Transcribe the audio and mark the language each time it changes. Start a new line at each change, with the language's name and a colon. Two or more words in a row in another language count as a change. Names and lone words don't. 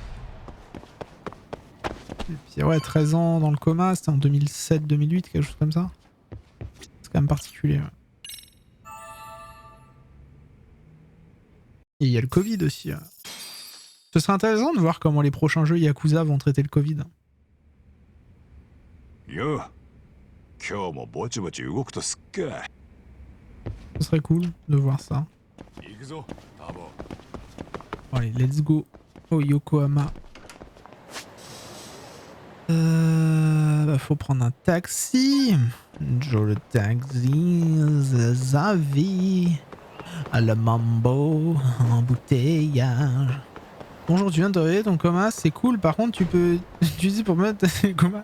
French: Et puis ouais, 13 ans dans le coma, c'était en 2007-2008, quelque chose comme ça. C'est quand même particulier. Ouais. Et il y a le Covid aussi. Ce serait intéressant de voir comment les prochains jeux Yakuza vont traiter le Covid. Yo.
Japanese: 今日もぼちぼち動くとすっか。
French: Ce serait cool de voir ça. Bon, allez,
English: let's go
French: au Yokohama. Faut prendre un taxi. Joe le taxi, Zavi, le mambo, embouteillage. Bonjour, tu viens de te réveiller ton coma, c'est cool. Par contre, tu peux utiliser pour mettre coma.